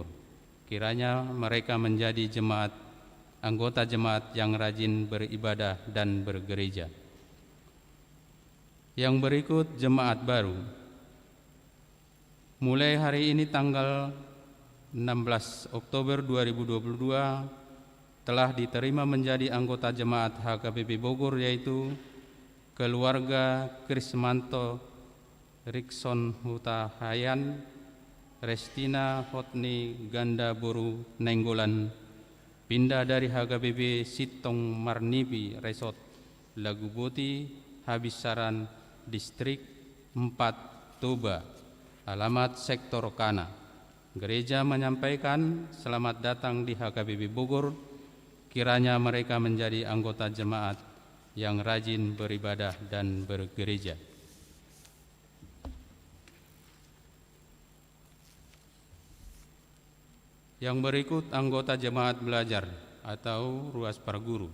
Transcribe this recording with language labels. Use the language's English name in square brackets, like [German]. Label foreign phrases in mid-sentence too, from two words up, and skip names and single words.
[Indonesian] Kiranya mereka menjadi anggota jemaat yang rajin beribadah dan bergereja. Yang berikut jemaat baru. Mulai hari ini tanggal 16 Oktober 2022 telah diterima menjadi anggota jemaat HKBP Bogor, yaitu keluarga Krismanto Rikson Huta Hayan, Restina Hotni Ganda Boru Nenggolan, pindah dari HKBP Sitong Marnipi Resort Laguboti, Habisaran, Distrik 4 Toba, alamat sektor Kana. Gereja menyampaikan selamat datang di HKBP Bogor. Kiranya mereka menjadi anggota jemaat yang rajin beribadah dan bergereja. Yang berikut anggota jemaat belajar atau ruas para guru.